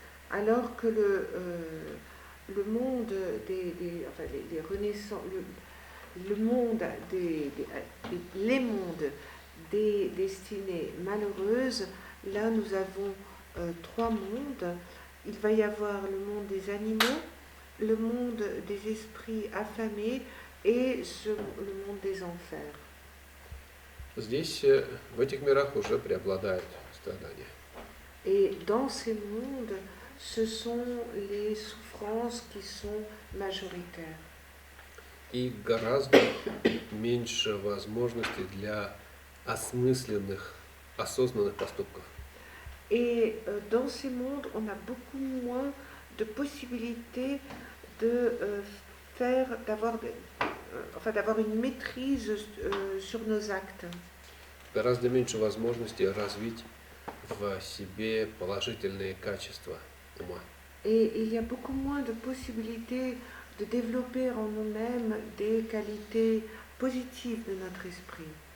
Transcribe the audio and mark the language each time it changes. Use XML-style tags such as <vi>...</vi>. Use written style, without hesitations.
<fr>Alors que le monde enfin, les renaissances, le monde les mondes des destinées malheureuses, là nous avons 3 mondes. Il va y avoir le monde des animaux, le monde des esprits affamés et le monde des enfers.</fr> <ru>Здесь, в этих мирах, уже преобладает страдание.</ru> <fr>Et dans ces mondes, ce sont les souffrances qui sont majoritaires.</fr> <ru>И гораздо меньше возможностей для осмысленных, осознанных поступков.</ru> <fr>Et dans ces mondes, on a beaucoup moins de possibilités d'avoir une maîtrise sur nos actes.</fr> <ru>Гораздо меньше возможностей развить в себе положительные качества ума.</ru> <fr>Et il y a beaucoup moins de possibilités de développer en nous-mêmes des qualités positives de notre esprit.</fr>